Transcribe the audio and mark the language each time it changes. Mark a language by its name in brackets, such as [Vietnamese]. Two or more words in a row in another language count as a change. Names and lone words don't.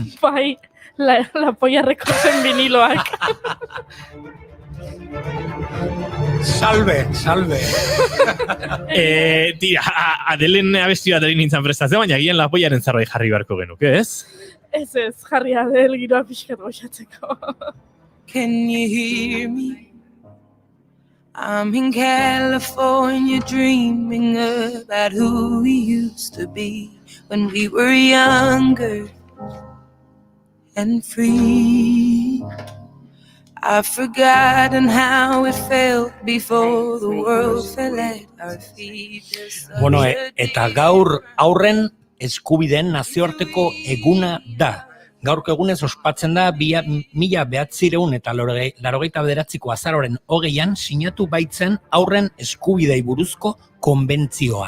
[Basque] Bai, la polla rekozen viniloak. Salve. Tira, Adelen abesti bat egin nintzen prestatzen, baina gian lapoiaren zerbait jarri beharko genuke, ez? Ez, jarri Adele giroa pixkat goxatzeko. [English] Can you hear me? I'm in California dreaming about who we used to be when we were younger and free. I've forgotten how it felt before the world fell at our feet. [Basque] Bueno, eta gaur aurren eskubideen nazioarteko eguna da. Gaurko egunez ospatzen da 1900 eta 89ko azaroaren 20an sinatu baitzen aurren eskubidei buruzko konbentzioa.